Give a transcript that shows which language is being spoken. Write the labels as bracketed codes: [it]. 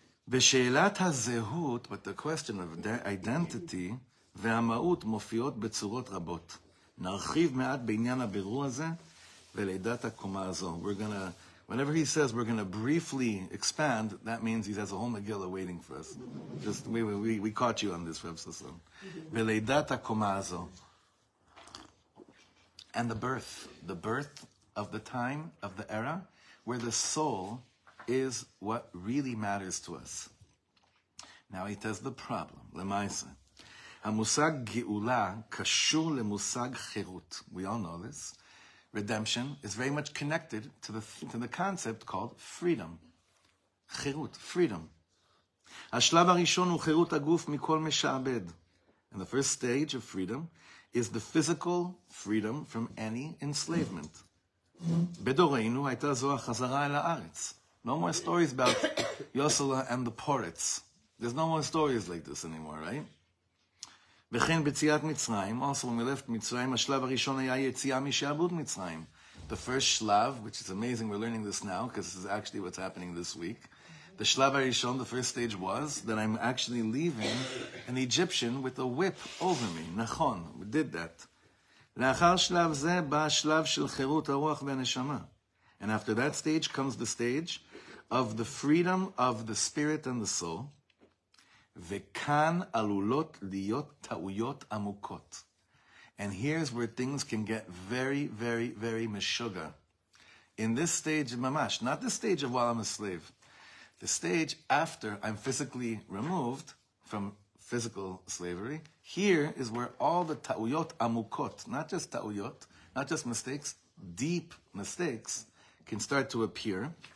[he] בשאלת הזהות, [en] but the question of identity, [he] והמהות מופיעות בצורות רבות. נרחיב מעט בעניין הבירור הזה, ולידת הקומה הזו. [en] Whenever he says we're going to briefly expand, that means he has a whole Megillah waiting for us. Just we caught you on this, Reb Sasson. [he] ולידת הקומה הזו. [en] And the birth of the time, of the era, where the soul is what really matters to us. Now he tells the problem, למעשה. [he] המושג גאולה קשור למושג חירות. [en] We all know this. Redemption is very much connected to the concept called freedom. חירות, freedom. [he] השלב הראשון הוא חירות הגוף מכל משעבד. [en] And the first stage of freedom is the physical freedom from any enslavement. [he] בדורנו הייתה זו החזרה אל הארץ. [en] No more stories about Yosela and the Poritz. There's no more stories like this anymore, right? [he] וכן בציאת מצרים, [en] also when we left [he] מצרים, השלב הראשון היה יציאה משעבוד מצרים. [en] The first shlav, which is amazing, we're learning this now, because this is actually what's happening this week. The shlav harishon, the first stage was that I'm actually leaving an Egyptian with a whip over me. Nachon, we did that. [he] לאחר שלב זה בא השלב של חירות הרוח והנשמה. [en] And after that stage comes the stage of the freedom of the spirit and the soul. [he] וכאן עלולות להיות טעויות עמוקות. [en] And here's where things can get very, very, very meshuggah. in this stage of mamash, not the stage of while I'm a slave, the stage after I'm physically removed from physical slavery, here is where all the ta'uyot amukot, not just ta'uyot, not just mistakes, deep mistakes, can start to appear.